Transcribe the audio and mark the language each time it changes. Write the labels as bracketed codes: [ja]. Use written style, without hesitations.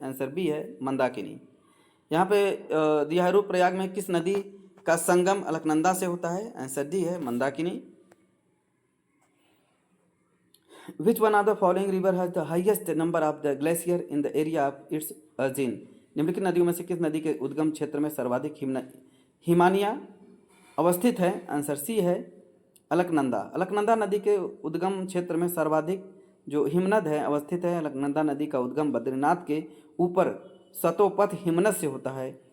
[hi] Answer B है मंदाकिनी। यहाँ पे दिया है रुद्रप्रयाग में किस नदी का संगम अलकनंदा से होता है? आंसर डी है Mandakini. [en] Which one of the following river has the highest number of the glacier in the area of its origin? [hi] निम्नलिखित नदियों में से किस नदी के उद्गम क्षेत्र में सर्वाधिक हिमानिया अवस्थित है? आंसर सी है अलकनंदा। अलकनंदा नदी के उद्गम क्षेत्र में सर्वाधिक जो हिमनद है अवस्थित है। अलकनंदा नदी का उद्गम बद्रीनाथ के ऊपर सतोपथ हिमनद से होता है।